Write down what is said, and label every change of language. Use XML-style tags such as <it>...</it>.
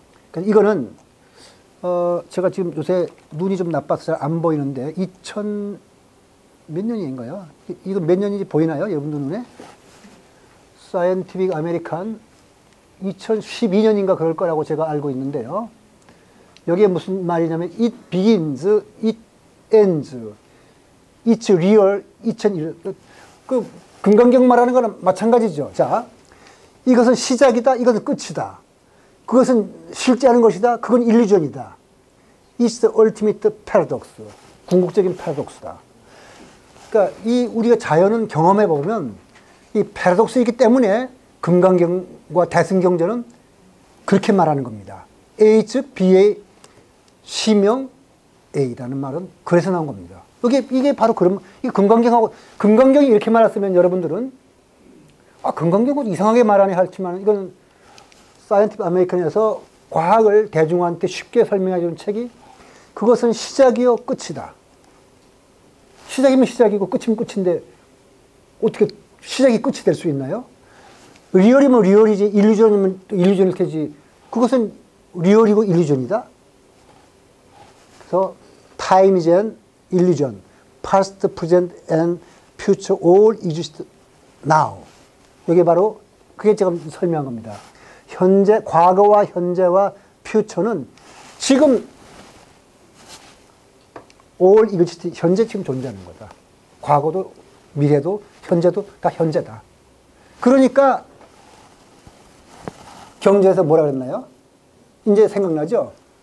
<ko>그러니까 이거는 제가 지금 요새 눈이 좀 나빠서 잘 안 보이는데 2000 몇 년인가요? 이거 몇 년인지 보이나요? 여러분들 눈에? 사이언티픽 아메리칸 2012년인가 그럴 거라고 제가 알고 있는데요. 여기에 무슨 말이냐면</ko> <en>it begins, it ends, it's real, 2001.</en> <ko>그 금강경 말하는 거는 마찬가지죠. 자, 이것은 시작이다, 이것은 끝이다. 그것은 실제하는 것이다, 그건 일루전이다.</ko> <en>It's the ultimate paradox.</en> <ko>궁극적인 패러독스다. 그러니까 우리가 자연은 경험해 보면 이 패러독스이기 때문에 금강경과 대승경전은 그렇게 말하는 겁니다. A's B의 시명 A라는 말은 그래서 나온 겁니다. 이게 바로 그런, 금강경이 이렇게 말했으면 여러분들은 금강경은 이상하게 말하네 할지만 이건 사이언티픽 아메리칸에서 과학을 대중한테 쉽게 설명해 주는 책이 그것은 시작이요 끝이다. 시작이면 시작이고 끝이면 끝인데 어떻게 시작이 끝이 될 수 있나요? 리얼이면 리얼이지 일루전이면 일루전일 테지 그것은 리얼이고 일루전이다. 그래서</ko> <en>time is an illusion. past, present and future all exist now.</en> <ko>이게 바로 그게 지금 설명한 겁니다. 과거와 현재와</ko> <en>future</en> <ko>는 지금</ko> <en>all exist,</en> <ko>현재 지금 존재하는 거다. 과거도 미래도 현재도 다 현재다. 그러니까 경제에서 뭐라 그랬나요? 이제 생각나죠?</ko>